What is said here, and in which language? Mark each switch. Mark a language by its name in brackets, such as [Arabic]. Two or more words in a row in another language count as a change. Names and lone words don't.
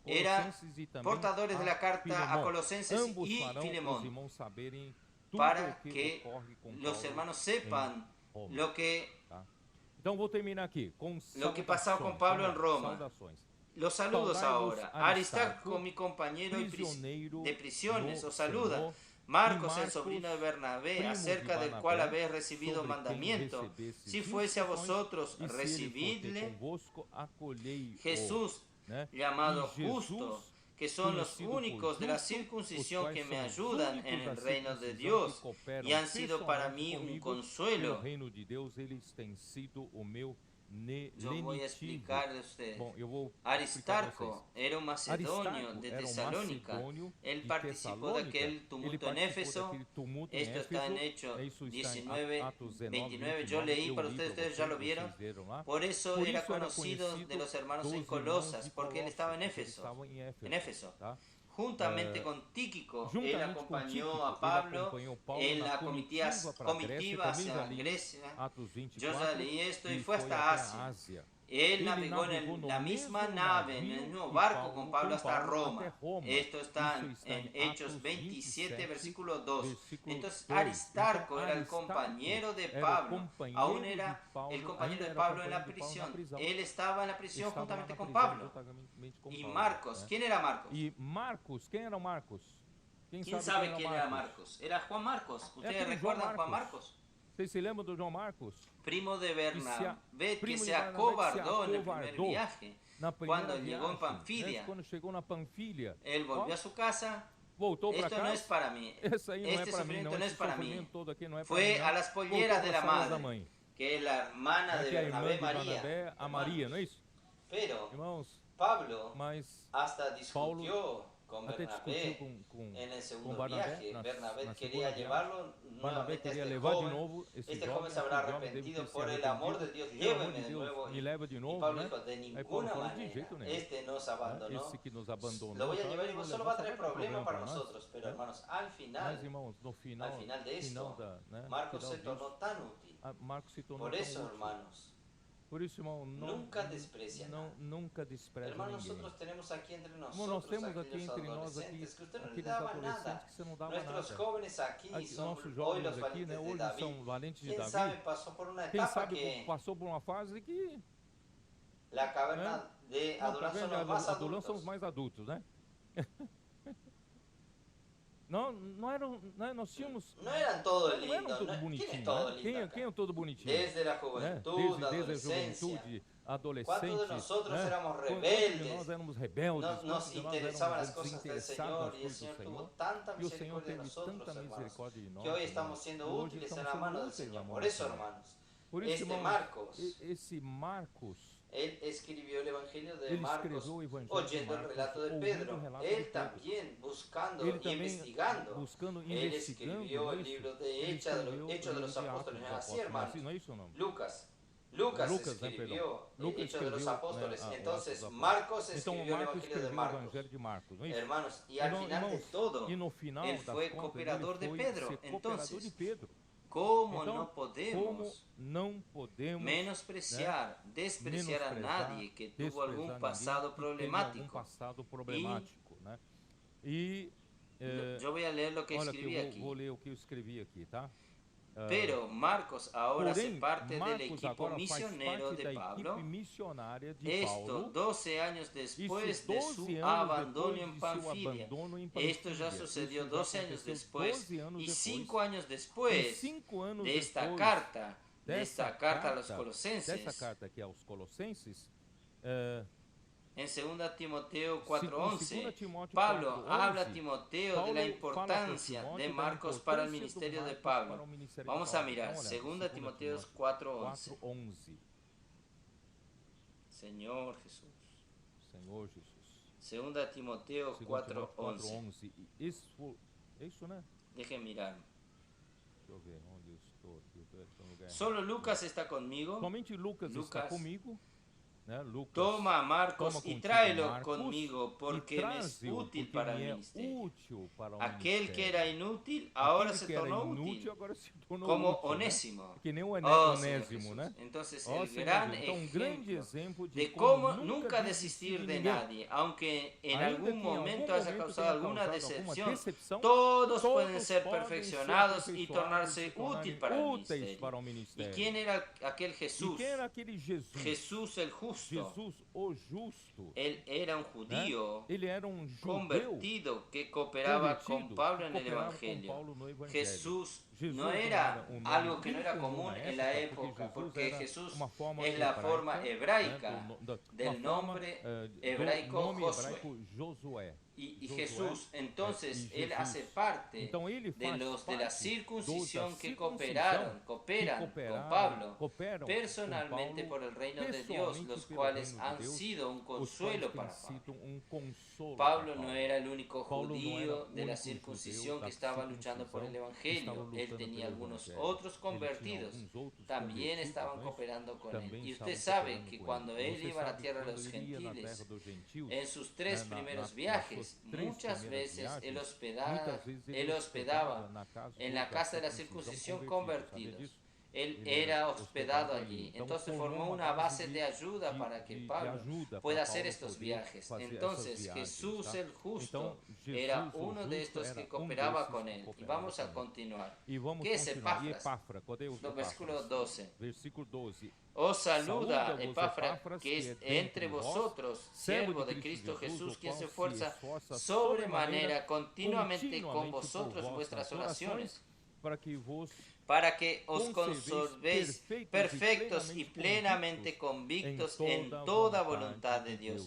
[Spanish] eran [Portuguese] Colossenses e também [Spanish] portadores de la carta a Filemón. Colosenses Ambos y [Portuguese] farão os [Spanish] Filemón, [Portuguese] irmãos saberem tudo [Spanish] para [Portuguese] o que que ocorre com [Spanish] los [Portuguese] Paulo [Spanish] hermanos [Portuguese] em [Spanish] sepan [Portuguese] Roma, [Spanish] lo que [Portuguese] tá? Então vou terminar aqui com [Spanish] Lo que pasaba con Pablo en Roma. [Portuguese] saudações. [Spanish] Los saludos [Portuguese] Saudai-vos, [Spanish] ahora. [Portuguese] Aristarco, [Spanish] Aristarco, mi compañero [Portuguese] prisioneiro [Spanish] de prisiones, no os saluda. [Portuguese] Senhor, Marcos, [Spanish] y el sobrino de Marcos, Bernabé, [Portuguese] primo [Spanish] acerca de del cual [Portuguese] Barnabé, [Spanish] habéis recibido [Portuguese] sobre quem [Spanish] mandamiento. [Portuguese] recebestes [Spanish] Si fuese a [Portuguese] instruções, [Spanish] vosotros, [Portuguese] e se ele for ter [Spanish] recibidle. [Portuguese] convosco, acolhei-o, [Spanish] Jesús, [Portuguese] né? [Spanish] llamado [Portuguese] E Jesus, [Spanish] justo, que son los [Portuguese] conhecido por [Spanish] únicos de la [Portuguese] justo, [Spanish] circuncisión [Portuguese] os que quais [Spanish] me [Portuguese] são os [Spanish] ayudan [Portuguese] únicos [Spanish] en el [Portuguese] da [Spanish] reino de [Portuguese] circuncisão [Spanish] Dios [Portuguese] que cooperam [Spanish] y han sido para [Portuguese] pessoalmente [Spanish] mí un [Portuguese] comigo [Spanish] consuelo. [Portuguese] no reino de Deus, eles têm sido o meu [Spanish] Yo voy a [Portuguese] lenitivo. [Spanish] explicarle a ustedes. [Portuguese] Bom, eu vou explicar a [Spanish] Aristarco [Portuguese] vocês. [Spanish] era un macedonio [Portuguese] Aristarco [Spanish] de [Portuguese] era um [Spanish] Tesalónica. [Portuguese] macedônio [Spanish] Él [Portuguese] de [Spanish] participó de aquel [Portuguese] Tessalônica. [Spanish] tumulto [Portuguese] Ele [Spanish] en [Portuguese] participou [Spanish] Éfeso. [Portuguese] daquele tumulto em [Spanish] Esto está en [Portuguese] Éfeso. [Spanish] Hechos [Portuguese] Isso está em [Spanish] 19, [Portuguese] Atos 19, [Spanish] 29. Yo [Portuguese] 29. [Spanish] leí [Portuguese] Eu [Spanish] para [Portuguese] li [Spanish] ustedes, [Portuguese] para [Spanish] ustedes ya lo [Portuguese] vocês, [Spanish] vieron. [Portuguese] vocês viram lá. [Spanish] Por eso [Portuguese] Por [Spanish] era [Portuguese] isso era [Spanish] conocido [Portuguese] conhecido [Spanish] de los hermanos [Portuguese] dos [Spanish] en [Portuguese] irmãos [Spanish] Colosas, [Portuguese] de [Spanish] porque él [Portuguese] Colosas, [Spanish] estaba en [Portuguese] porque eles [Spanish] Éfeso. [Portuguese] estavam em Éfeso, [Spanish] En Éfeso. [Portuguese] tá? [Spanish] Juntamente con Tíquico, él [Portuguese] Juntamente com [Spanish] acompañó [Portuguese] Tíquico, [Spanish] a [Portuguese] ele [Spanish] Pablo [Portuguese] acompanhou Paulo [Spanish] en [Portuguese] na [Spanish] la [Portuguese] comitiva para a Grécia, comitiva também [Spanish] hacia [Portuguese] já li [Spanish] Grecia. [Portuguese] Atos Yo ya 24, [Spanish] leí esto y [Portuguese] e [Spanish] fue [Portuguese] foi [Spanish] hasta [Portuguese] até a [Spanish] Asia. [Portuguese] Ásia. [Spanish] Él [Portuguese] Ele [Spanish] navegó en [Portuguese] navegou no [Spanish] la [Portuguese] mesmo [Spanish] misma nave, en el [Portuguese] navio [Spanish] mismo [Portuguese] e [Spanish] barco con Pablo hasta [Portuguese] Paulo [Spanish] Roma. [Portuguese] até Roma. [Spanish] Esto está [Portuguese] Isso está [Spanish] en [Portuguese] em [Spanish] Hechos [Portuguese] Atos [Spanish] 27, [Portuguese] 27, [Spanish] versículo 2. [Portuguese] versículo [Spanish] Entonces [Portuguese] 2. [Spanish] Aristarco [Portuguese] Então, [Spanish] era el [Portuguese] Aristarco [Spanish] compañero de [Portuguese] era o [Spanish] Pablo. [Portuguese] companheiro [Spanish] Aún [Portuguese] de [Spanish] era [Portuguese] Paulo, [Spanish] el compañero [Portuguese] ainda [Spanish] de [Portuguese] era [Spanish] Pablo en la [Portuguese] companheiro de Paulo na [Spanish] prisión. [Portuguese] prisão. [Spanish] Él estaba en la prisión [Portuguese] Estava lá [Spanish] juntamente [Portuguese] na [Spanish] con [Portuguese] prisão, [Spanish] Pablo. [Portuguese] juntamente com [Spanish] Y [Portuguese] Paulo, [Spanish] Marcos, [Portuguese] né? [Spanish] ¿quién era Marcos? [Portuguese] E Marcos, quem era o Marcos? [Spanish] ¿Quién sabe quién era Marcos? Era Juan Marcos. ¿Ustedes [Portuguese] aquele [Spanish] recuerdan [Portuguese] João [Spanish] Juan [Portuguese] Marcos. [Spanish] Marcos? [Portuguese] Vocês se lembram do João Marcos? [Spanish] Primo de Bernabé, que [Portuguese] primo de [Spanish] se [Portuguese] Bernabé, [Spanish] acobardó en el primer [Portuguese] acovardou [Spanish] viaje. [Portuguese] Na primeira [Spanish] Cuando llegó en [Portuguese] viagem, [Spanish] Panfilia. [Portuguese] né? Quando chegou na Panfilha, [Spanish] Él volvió [Portuguese] ó, [Spanish] a su casa. [Portuguese] voltou para [Spanish] Esto [Portuguese] casa. [Spanish] no es para mí. [Portuguese] Esse aí não [Spanish] Este [Portuguese] é para mim, [Spanish] sufrimiento [Portuguese] não. [Spanish] no [Portuguese] Esse [Spanish] es para mí. [Portuguese] sofrimento todo aqui não é para [Spanish] Fue [Portuguese] mim, não. [Spanish] a las polleras de la [Portuguese] Voltou para as da [Spanish] madre, [Portuguese] mãe. [Spanish] que es la hermana de [Portuguese] Que é a irmã [Spanish] Bernabé, [Portuguese] de [Spanish] María. [Portuguese] Barnabé, a Maria, não é isso? [Spanish] Pero [Portuguese] Irmãos, [Spanish] Pablo [Portuguese] mas [Spanish] hasta discutió con [Portuguese] até discutiu [Spanish] Bernabé [Portuguese] com [Spanish] en el segundo [Portuguese] Barnabé [Spanish] viaje. [Portuguese] na [Spanish] Bernabé quería [Portuguese] segunda viagem. [Spanish] llevarlo [Portuguese] Barnabé [Spanish] nuevamente a [Portuguese] queria [Spanish] este [Portuguese] levar de [Spanish] joven. [Portuguese] novo esse [Spanish] Este [Portuguese] jovem, [Spanish] joven se [Portuguese] esse [Spanish] habrá [Portuguese] jovem deve ter [Spanish] arrepentido [Portuguese] se [Spanish] por el amor de [Portuguese] arrependido. [Spanish] Dios, [Portuguese] Pelo amor [Spanish] llévenme [Portuguese] de [Spanish] de [Portuguese] Deus, [Spanish] nuevo. [Portuguese] me leva de [Spanish] Y [Portuguese] novo, [Spanish] Pablo [Portuguese] né? [Spanish] dijo, de [Portuguese] Aí Paulo [Spanish] ninguna [Portuguese] fala, de [Spanish] manera, [Portuguese] jeito nenhum. [Spanish] este nos [Portuguese] Né? [Spanish] abandonó. [Portuguese] Esse que nos abandonou, [Spanish] Lo voy a [Portuguese] tá? [Spanish] llevar y [Portuguese] Nos [Spanish] solo [Portuguese] levou, [Spanish] va a [Portuguese] só [Spanish] traer [Portuguese] vai ter [Spanish] problemas [Portuguese] problema [Spanish] para [Portuguese] para nós. [Spanish] nosotros, pero [Portuguese] Né? [Spanish] hermanos, al [Portuguese] Mas, [Spanish] final [Portuguese] irmãos, no final, [Spanish] de [Portuguese] final [Spanish] esto, [Portuguese] da, né? [Spanish] Marcos [Portuguese] Final [Spanish] se tornó [Portuguese] disso, [Spanish] tan útil. [Portuguese] Marcos se tornou [Spanish] Por [Portuguese] tão [Spanish] eso, [Portuguese] útil. [Spanish] hermanos, [Portuguese] Por isso, irmão, [Spanish] nunca desprecia nada. [Portuguese] nunca despreza [Spanish] Hermano, [Portuguese] ninguém. [Spanish] nosotros tenemos aquí entre [Portuguese] Como nós [Spanish] nosotros [Portuguese] temos aqui [Spanish] aquellos [Portuguese] entre nós aqui [Spanish] adolescentes que usted no le [Portuguese] aqueles [Spanish] daba [Portuguese] adolescentes [Spanish] nada. [Portuguese] que você não dava [Spanish] Nuestros [Portuguese] nada. [Spanish] jóvenes aquí [Portuguese] Aqui, [Spanish] son [Portuguese] nossos [Spanish] hoy [Portuguese] jovens [Spanish] los [Portuguese] aqui, [Spanish] valientes [Portuguese] né, [Spanish] de [Portuguese] hoje [Spanish] David. [Portuguese] são valentes de [Spanish] ¿Quién [Portuguese] Davi. [Spanish] sabe pasó por una [Portuguese] Quem [Spanish] etapa [Portuguese] sabe [Spanish] que [Portuguese] passou por uma fase que [Spanish] la caverna de [Portuguese] não, [Spanish] Adulán [Portuguese] tá [Spanish] son [Portuguese] vendo? [Spanish] los más [Portuguese] Adulão são [Spanish] adultos? [Portuguese] os mais adultos, né? Não eram, né, nós tínhamos. [Spanish] No eran todo [Portuguese] Não eram [Spanish] lindos. [Portuguese] todos [Spanish] ¿Quién es [Portuguese] bonitinhos, [Spanish] todo [Portuguese] né? [Spanish] lindo acá? [Portuguese] Quem é todo bonitinho? [Spanish] Desde la [Portuguese] Né? [Spanish] juventud, [Portuguese] Desde a [Spanish] adolescencia. [Portuguese] juventude, [Spanish] ¿Cuántos de [Portuguese] adolescente, [Spanish] nosotros [Portuguese] né? [Spanish] éramos [Portuguese] Quantos de [Spanish] rebeldes? [Portuguese] nós éramos rebeldes, [Spanish] Nos [Portuguese] quantos de nós [Spanish] interesaban [Portuguese] éramos [Spanish] las cosas del [Portuguese] desinteressados [Spanish] Señor [Portuguese] nas [Spanish] y el [Portuguese] coisas do [Spanish] Señor tuvo [Portuguese] Senhor. [Spanish] tanta [Portuguese] E o Senhor [Spanish] misericordia de [Portuguese] teve [Spanish] nosotros, [Portuguese] tanta [Spanish] hermanos, [Portuguese] misericórdia de nós, [Spanish] que hoy [Portuguese] irmãos, [Spanish] estamos siendo [Portuguese] que hoje [Spanish] útiles en [Portuguese] estamos [Spanish] la [Portuguese] sendo [Spanish] mano del [Portuguese] úteis [Spanish] Señor. [Portuguese] na mão [Spanish] Por [Portuguese] do [Spanish] eso, [Portuguese] Senhor. [Spanish] hermanos, [Portuguese] Por isso, [Spanish] este [Portuguese] irmãos, [Spanish] Marcos, [Portuguese] esse Marcos, [Spanish] él escribió el Evangelio de [Portuguese] ele [Spanish] Marcos [Portuguese] escreveu o Evangelho de [Spanish] oyendo el [Portuguese] Marcos, [Spanish] relato de [Portuguese] ouvindo [Spanish] Pedro. [Portuguese] o relato de [Spanish] Él [Portuguese] Pedro. [Spanish] también buscando [Portuguese] Ele [Spanish] y [Portuguese] também [Spanish] investigando. [Portuguese] buscando, [Spanish] Él [Portuguese] investigando [Spanish] escribió el [Portuguese] isso. [Spanish] libro [Portuguese] Ele [Spanish] de Hechos [Portuguese] escreveu o [Spanish] de [Portuguese] livro [Spanish] los [Portuguese] de Atos [Spanish] Apóstoles. [Portuguese] dos [Spanish] ¿No es así, [Portuguese] Apóstolos, [Spanish] hermanos? [Portuguese] assim, não é isso o nome? [Spanish] Lucas [Portuguese] Lucas, né, [Spanish] escribió [Portuguese] Lucas [Spanish] Hechos de los [Portuguese] escreveu, [Spanish] Apóstoles. [Portuguese] né, [Spanish] Entonces, [Portuguese] Atos dos [Spanish] Marcos [Portuguese] Então [Spanish] escribió el [Portuguese] Marcos [Spanish] Evangelio de [Portuguese] escreveu o [Spanish] Marcos. [Portuguese] Evangelho de Marcos, não é isso? [Spanish] Hermanos, y al final de todo, [Portuguese] e no final [Spanish] él [Portuguese] das [Spanish] fue [Portuguese] contas, [Spanish] cooperador [Portuguese] ele [Spanish] de [Portuguese] foi [Spanish] Pedro. [Portuguese] ser cooperador de [Spanish] Entonces, [Portuguese] Pedro. [Spanish] ¿cómo [Portuguese] Então, [Spanish] no [Portuguese] como [Spanish] podemos [Portuguese] não podemos [Spanish] menospreciar, despreciar a nadie que tuvo algún [Portuguese] desprezar [Spanish] pasado [Portuguese] ninguém que teve algum [Spanish] problemático? [Portuguese] passado problemático, né? E [Spanish] Yo voy a leer lo que [Portuguese] olha aqui, [Spanish] escribí [Portuguese] eu [Spanish] aquí. [Portuguese] vou ler o que eu escrevi aqui, tá? [Spanish] Pero Marcos ahora hace [Portuguese] Porém, [Spanish] parte del [Portuguese] Marcos [Spanish] equipo [Portuguese] agora faz [Spanish] misionero [Portuguese] parte [Spanish] de [Portuguese] da [Spanish] Pablo. [Portuguese] equipe missionária de [Spanish] Esto [Portuguese] Paulo. [Spanish] 12 años después [Portuguese] Isso, [Spanish] de [Portuguese] 12 [Spanish] su [Portuguese] anos [Spanish] abandono [Portuguese] depois [Spanish] en [Portuguese] de seu [Spanish] Panfilia. [Portuguese] abandono em [Spanish] Esto ya [Portuguese] Panfilia. [Spanish] sucedió [Portuguese] Isso já [Spanish] 12 años [Portuguese] aconteceu [Spanish] después [Portuguese] 12 anos [Spanish] y [Portuguese] depois. [Spanish] 5 años [Portuguese] E [Spanish] después [Portuguese] 5 anos [Spanish] de esta [Portuguese] depois [Spanish] carta, [Portuguese] dessa [Spanish] a los [Portuguese] dessa [Spanish] Colosenses. [Portuguese] carta aqui aos Colossenses, [Spanish] En 2 Timoteo [Portuguese] Em [Spanish] 4:11, [Portuguese] 2 Timóteo [Spanish] Pablo [Portuguese] 4:11, [Spanish] habla a Timoteo de la [Portuguese] Paulo fala para [Spanish] importancia [Portuguese] Timóteo [Spanish] de [Portuguese] da [Spanish] Marcos para el [Portuguese] importância do [Spanish] ministerio de [Portuguese] Marcos para o [Spanish] Pablo. [Portuguese] ministério de [Spanish] Vamos a [Portuguese] Paulo. [Spanish] mirar, [Portuguese] Vamos olhar, [Spanish] 2 Timoteo 4:11. [Portuguese] 4:11. [Spanish] Señor Jesús. [Portuguese] Senhor Jesus. [Spanish] 2 Timoteo [Portuguese] 2 Timóteo [Spanish] 4:11. [Portuguese] 4:11. Isso, né? [Spanish] Dejen mirar. [Portuguese] Deixa eu ver onde eu estou aqui. Eu estou no lugar. [Spanish] Solo Lucas está conmigo. [Portuguese] Somente Lucas está comigo. Né? Lucas, [Spanish] Toma a Marcos [Portuguese] toma [Spanish] y [Portuguese] contigo [Spanish] tráelo [Portuguese] Marcos, [Spanish] conmigo porque [Portuguese] e [Spanish] me es [Portuguese] traze-o, [Spanish] útil [Portuguese] porque [Spanish] para [Portuguese] me [Spanish] el [Portuguese] é [Spanish] ministerio. [Portuguese] útil para o [Spanish] Aquel que [Portuguese] ministério. [Spanish] era inútil ahora [Portuguese] Aquele [Spanish] se [Portuguese] que era [Spanish] tornó [Portuguese] inútil, [Spanish] útil. [Portuguese] agora se tornou [Spanish] Como [Portuguese] útil, né? [Spanish] Onésimo. [Portuguese] Que nem o [Spanish] Oh, Señor [Portuguese] Onésimo, [Spanish] Jesús. [Portuguese] né? [Spanish] Entonces, [Portuguese] Ó, [Spanish] el Senhor gran [Portuguese] Jesus. Então, um grande [Spanish] ejemplo [Portuguese] exemplo de [Spanish] de cómo [Portuguese] como [Spanish] nunca desistir de [Portuguese] ninguém. [Spanish] nadie, aunque en [Portuguese] Ainda [Spanish] algún [Portuguese] que em [Spanish] momento [Portuguese] algum [Spanish] haya [Portuguese] momento [Spanish] causado [Portuguese] tenha [Spanish] alguna [Portuguese] causado alguma [Spanish] decepción, [Portuguese] decepção, [Spanish] todos pueden [Portuguese] todos [Spanish] ser [Portuguese] podem [Spanish] perfeccionados [Portuguese] ser [Spanish] y [Portuguese] aperfeiçoados [Spanish] tornarse [Portuguese] e tornarem [Spanish] útil para el [Portuguese] úteis [Spanish] ministerio. [Portuguese] para o [Spanish] ¿Y [Portuguese] ministério. [Spanish] quién era aquel [Portuguese] E [Spanish] Jesús? [Portuguese] quem era aquele Jesus? [Spanish] Jesús el justo. [Portuguese] Jesus, o justo. [Spanish] Él era un [Portuguese] né? [Spanish] judío [Portuguese] Ele era um judeu [Spanish] convertido que cooperaba con [Portuguese] convertido, [Spanish] Pablo [Portuguese] que [Spanish] en el [Portuguese] cooperava com [Spanish] Evangelio. [Portuguese] Paulo no Evangelho. [Spanish] Jesús [Portuguese] Jesus [Spanish] no era [Portuguese] um nome [Spanish] algo que no [Portuguese] bem [Spanish] era [Portuguese] comum [Spanish] común [Portuguese] na [Spanish] en la [Portuguese] época, [Spanish] época, [Portuguese] porque [Spanish] porque [Portuguese] era [Spanish] Jesús [Portuguese] uma forma [Spanish] es la forma [Portuguese] né, [Spanish] hebraica del [Portuguese] uma forma, [Spanish] nombre [Portuguese] do [Spanish] hebraico [Portuguese] nome Josué. hebraico Josué. [Spanish] Y [Portuguese] Josué, [Spanish] Jesús, entonces, y él Jesús. hace parte [Portuguese] Então ele [Spanish] de [Portuguese] faz [Spanish] los de [Portuguese] parte [Spanish] la circuncisión [Portuguese] dos da [Spanish] que [Portuguese] circuncisão [Spanish] cooperan [Portuguese] que [Spanish] con Pablo [Portuguese] cooperam [Spanish] personalmente [Portuguese] com [Spanish] por [Portuguese] Paulo, [Spanish] el reino de Dios, [Portuguese] pessoalmente [Spanish] los [Portuguese] pelo [Spanish] cuales [Portuguese] reino de [Spanish] han [Portuguese] Deus, [Spanish] sido un [Portuguese] os [Spanish] consuelo [Portuguese] quais [Spanish] para [Portuguese] têm [Spanish] Pablo. [Portuguese] sido um consolo [Spanish] Pablo [Portuguese] para [Spanish] no era el único [Portuguese] Paulo [Spanish] no era judío [Portuguese] o [Spanish] de la [Portuguese] único [Spanish] circuncisión [Portuguese] judeu [Spanish] que [Portuguese] da [Spanish] estaba luchando por el [Portuguese] circuncisão que estava [Spanish] Evangelio. [Portuguese] lutando [Spanish] Él tenía [Portuguese] pelo [Spanish] algunos [Portuguese] Evangelho. [Spanish] otros [Portuguese] Ele tinha [Spanish] convertidos. [Portuguese] alguns outros [Spanish] También [Portuguese] convertidos, [Spanish] estaban [Portuguese] né? [Spanish] cooperando con él. [Portuguese] Também [Spanish] Y [Portuguese] estavam [Spanish] usted sabe [Portuguese] cooperando [Spanish] que [Portuguese] com [Spanish] cuando [Portuguese] ele. [Spanish] él [Portuguese] Você [Spanish] iba a la [Portuguese] sabe [Spanish] tierra de [Portuguese] quando [Spanish] los [Portuguese] ele ia na [Spanish] gentiles, [Portuguese] terra dos gentios, [Spanish] en sus 3 [Portuguese] na- [Spanish] primeros [Portuguese] nas [Spanish] viajes, [Portuguese] suas 3 [Spanish] muchas [Portuguese] primeiras [Spanish] veces [Portuguese] viagens, [Spanish] él [Portuguese] muitas [Spanish] hospedaba [Portuguese] vezes [Spanish] en la casa de la circuncisión convertidos. Él era hospedado allí. Entonces formó una base de ayuda para que Pablo pueda hacer estos viajes. Entonces Jesús el justo era uno de estos que cooperaba con él. Y vamos a continuar. ¿Qué es Epáfras? Versículo 12. Versículo 12. Os saluda [Portuguese] Saúda-vos, [Spanish] Epáfras, [Portuguese] Epáfras, [Spanish] que es [Portuguese] que é [Spanish] entre [Portuguese] dentre vós, [Spanish] vosotros, siervo de Cristo Jesús, [Portuguese] o [Spanish] quien [Portuguese] qual [Spanish] se esfuerza [Portuguese] esforça [Spanish] sobremanera continuamente con [Portuguese] continuamente [Spanish] vosotros [Portuguese] por [Spanish] vuestras oraciones, [Portuguese] para que os [Spanish] conservéis perfectos y plenamente convictos en toda voluntad de Dios.